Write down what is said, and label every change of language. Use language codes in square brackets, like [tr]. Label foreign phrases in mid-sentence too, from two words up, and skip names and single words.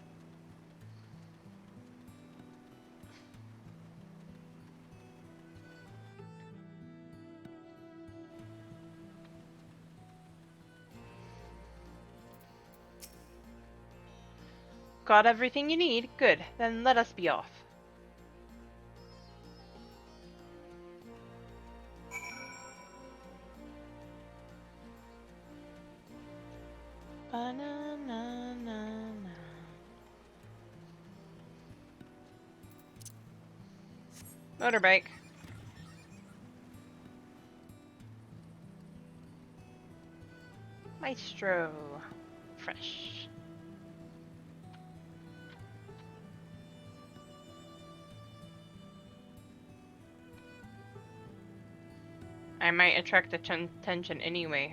[en] Got everything you need? Good. Then let us be off. Ba-na-na-na-na. Motorbike. Maestro. Fresh. I might attract attention anyway.